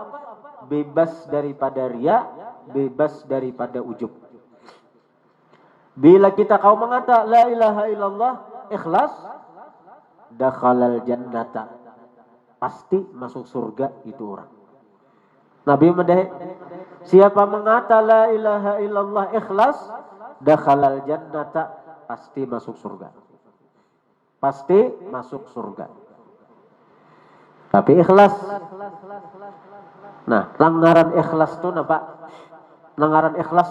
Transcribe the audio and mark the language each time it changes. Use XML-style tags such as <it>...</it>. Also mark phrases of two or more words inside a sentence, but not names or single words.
<id>Bebas daripada ria, bebas daripada ujub.</id> <bjn>Bila kita kau mengata</bjn> <ar>لا إله إلا الله</ar> <bjn>ikhlas,</bjn> <ar>دخل الجنة,</ar> <bjn>pasti masuk surga itu orang. Nabi mendahi, siapa mengata</bjn> <ar>لا إله إلا الله</ar> <bjn>ikhlas,</bjn> <ar>دخل الجنة,</ar> <bjn>pasti masuk surga.</bjn> <id>Pasti masuk surga. Tapi ikhlas. Nah, pelanggaran ikhlas itu apa? Pelanggaran ikhlas.</id>